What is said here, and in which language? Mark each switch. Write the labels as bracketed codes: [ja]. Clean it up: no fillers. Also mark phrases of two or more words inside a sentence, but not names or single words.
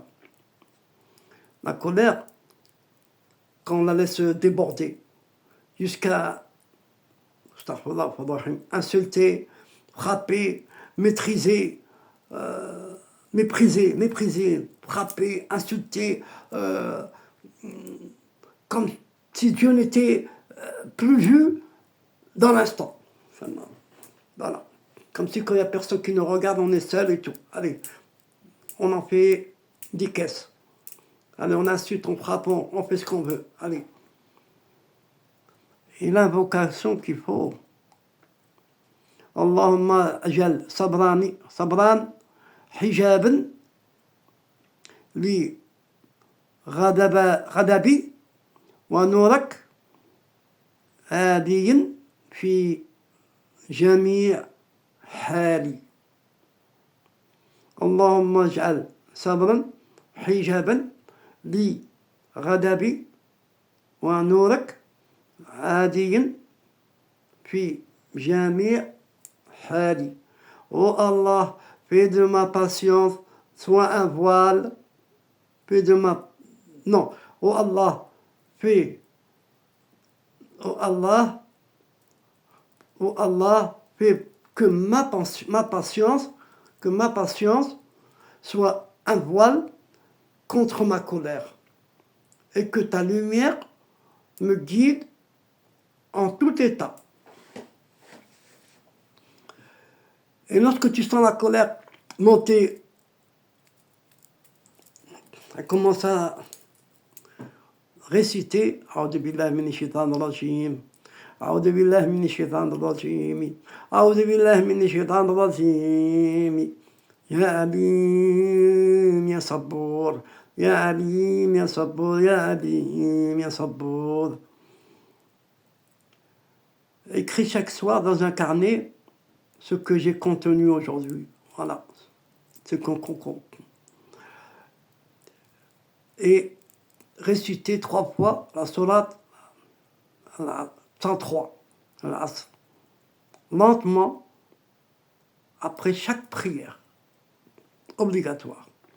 [fr] La colère, quand on la laisse déborder jusqu'à insulter, frapper, mépriser, frapper, insulter, comme si Dieu n'était plus vu dans l'instant. Voilà. Comme si quand il n'y a personne qui nous regarde, on est seul et tout. Allez, on en fait 10 caisses. Allez, on insulte, on frappe, on fait ce qu'on veut. Allez. Et l'invocation qu'il faut. [ar] اللهم اجعل صبرا حجابا لغضبي ونورك هاديا في جميع حالي. اللهم اجعل صبرا حجابا لغضبي ونورك هاديا في جميع حالي. [fr] Oh Allah, fais de ma patience soit un voile, fais de ma... Non, oh Allah, fais... Oh Allah, fais que ma patience soit un voile contre ma colère et que ta lumière me guide en tout état. Et lorsque tu sens la colère monter, elle commence à réciter [ar] أعوذ بالله من الشيطان الرجيم، أعوذ بالله من الشيطان الرجيم، أعوذ بالله من الشيطان الرجيم, يا عليم يا صبور، يا عليم يا صبور، يا عليم يا صبور. [fr] Écris chaque soir dans un carnet ce que j'ai contenu aujourd'hui. Voilà. Ce qu'on et réciter 3 fois la sourate 103, lentement, après chaque prière, obligatoire.